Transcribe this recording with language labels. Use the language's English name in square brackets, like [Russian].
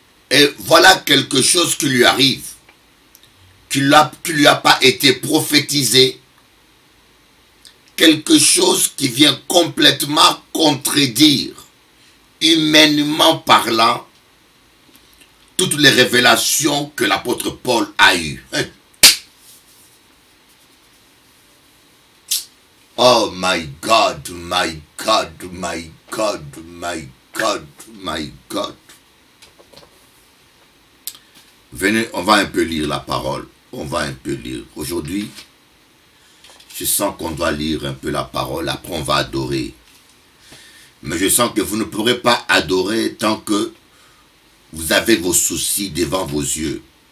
[French] Et voilà quelque chose qui lui arrive, qui ne lui a pas été prophétisé. Quelque chose qui vient complètement contredire, humainement parlant, toutes les révélations que l'apôtre Paul a eues. [English] Oh my God, my God, my God, my God, my God. [French] Venez, on va un peu lire la parole. On va un peu lire. Aujourd'hui, je sens qu'on doit lire un peu la parole. Après, on va adorer. Mais je sens que vous ne pourrez pas adorer tant que vous avez vos soucis devant vos yeux.